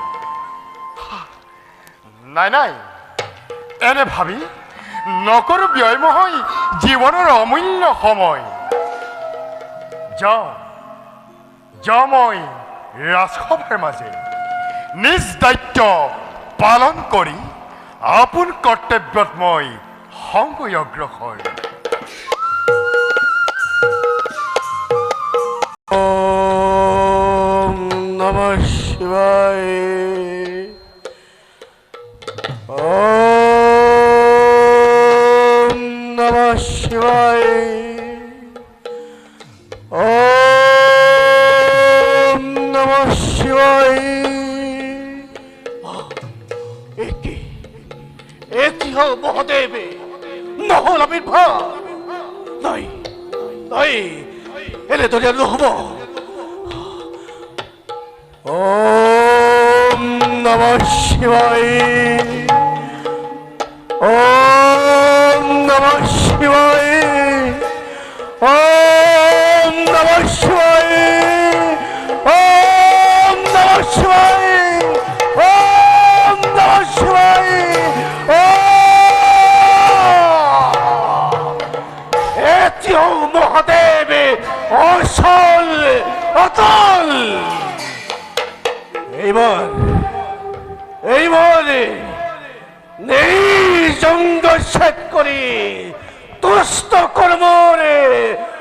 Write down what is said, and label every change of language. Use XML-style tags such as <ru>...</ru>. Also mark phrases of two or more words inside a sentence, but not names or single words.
<as>নাই এনে ভাবি নকৰো ব্যয়ময় জীৱনৰ অমূল্য সময়। যাওঁ মই ৰাজসভাৰ মাজে নিজ দায়িত্ব পালন কৰি আপোন কৰ্তব্যত মই সংগৈ অগ্ৰসৰ।</as> <sa>ওম নমঃ শিবায়। ওম নমঃ শিবায়। ওম নমঃ শিবায়।</sa> <as>একি হল মহাদেৱ নহল আবিৰ্ভাৱ। নাই এনেদৰে নহব।</as> <sa>ওম নমঃ শিবায়। ওম নমঃ শিবায়। ওম নমঃ শিবায়। ওম নমঃ শিবায়। ওম নমঃ শিবায়।</sa> <as>এটি হল মহাদেৱ অচল অতল।</as> <bn>এইবার নিজ অঙ্গ ছেদ করে তুষ্ট কর্মরে</bn>